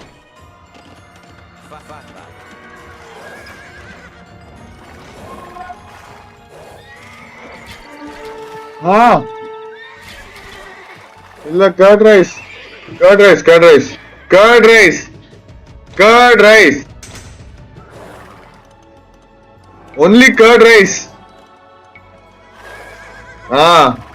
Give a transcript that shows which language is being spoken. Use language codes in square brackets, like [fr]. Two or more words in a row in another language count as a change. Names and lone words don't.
[hu] Fát vágok. Ah! [en] Illa curd rice. Curd rice. Only curd rice. Ah.